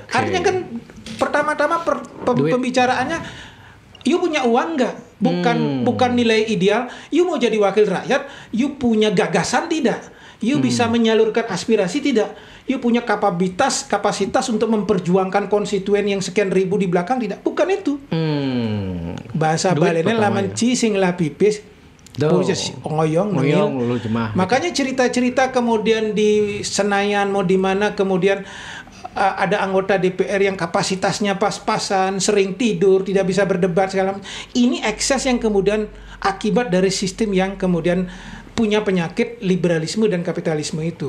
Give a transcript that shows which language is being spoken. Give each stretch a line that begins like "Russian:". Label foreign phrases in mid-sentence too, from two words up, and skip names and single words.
Indonesian: Artinya kan pertama-tama pembicaraannya, you punya uang nggak? Bukan nilai ideal. You mau jadi wakil rakyat, you punya gagasan tidak? You bisa menyalurkan aspirasi tidak? You punya kapasitas untuk memperjuangkan konstituen yang sekian ribu di belakang tidak? Bukan itu. Bahasa Balennya
Balinese: laman sing la pipis ngoyong.
Indonesian: Makanya cerita-cerita kemudian di Senayan mau di mana kemudian ada anggota DPR yang kapasitasnya pas-pasan, sering tidur, tidak bisa berdebat segala macam. Ini ekses yang kemudian akibat dari sistem yang kemudian punya penyakit liberalisme dan kapitalisme itu.